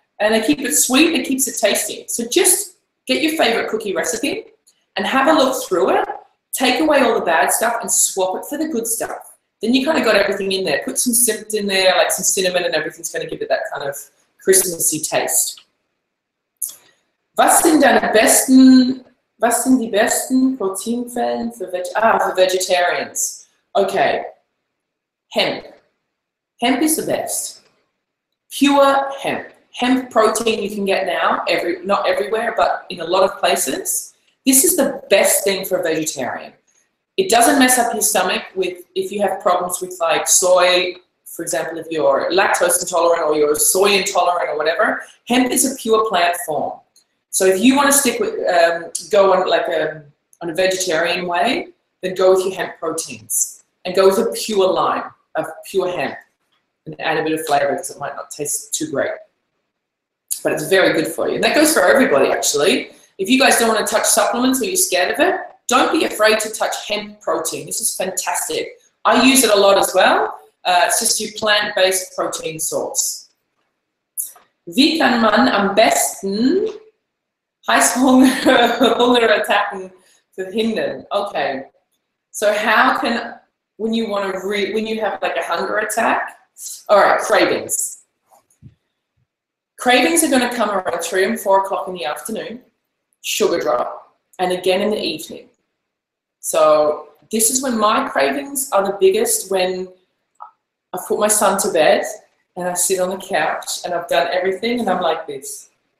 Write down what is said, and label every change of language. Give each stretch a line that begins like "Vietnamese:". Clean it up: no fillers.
English: And they keep it sweet, it keeps it tasty. So just get your favorite cookie recipe and have a look through it. Take away all the bad stuff and swap it for the good stuff. Then you kind of got everything in there. Put some Zimt in there, like some cinnamon, and everything's going to give it that kind of Christmassy taste.
German: Was sind die besten Proteinquellen für vegetarians?
English: Okay, hemp. Hemp is the best. Pure hemp. Hemp protein you can get now, not everywhere, but in a lot of places. This is the best thing for a vegetarian. It doesn't mess up your stomach if you have problems with like soy. For example, if you're lactose intolerant or you're soy intolerant or whatever, hemp is a pure plant form. So if you want to stick with, go on like on a vegetarian way, then go with your hemp proteins and go with a pure line of pure hemp and add a bit of flavor because it might not taste too great. But it's very good for you. And that goes for everybody actually. If you guys don't want to touch supplements or you're scared of it, don't be afraid to touch hemp protein. This is fantastic. I use it a lot as well. It's just your plant-based protein source.
German: Wie kann man am besten Heißhungerattacken verhindern?
English: Okay, so how can, when you have like a hunger attack, all right, cravings. Cravings are going to come around 3 and 4 o'clock in the afternoon, sugar drop, and again in the evening. So this is when my cravings are the biggest, when I put my son to bed and I sit on the couch and I've done everything and I'm like this.